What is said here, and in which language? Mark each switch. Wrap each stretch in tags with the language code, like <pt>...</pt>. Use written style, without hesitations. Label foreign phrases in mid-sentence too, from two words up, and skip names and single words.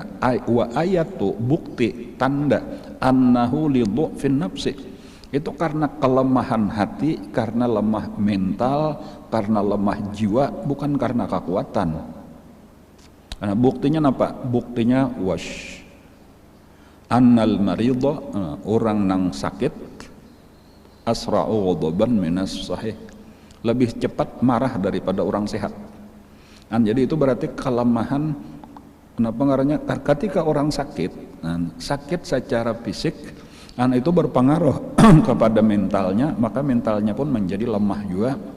<ar>وآية,</ar> <id>bukti, tanda,</id> <ar>أنه لضعف النفس,</ar> <id>itu karena kelemahan hati, karena lemah mental, karena lemah jiwa, bukan karena kekuatan. Nah, buktinya apa? Buktinya</id> <ar>وأن المريض,</ar> <id>orang nang sakit,</id> <ar>أسرع غضبا من الصحيح,</ar> <id>lebih cepat marah daripada orang sehat. Jadi itu berarti kelemahan. Kenapa ngaranya? Ketika orang sakit, sakit secara fisik, itu berpengaruh kepada mentalnya, maka mentalnya pun menjadi lemah juga.</id>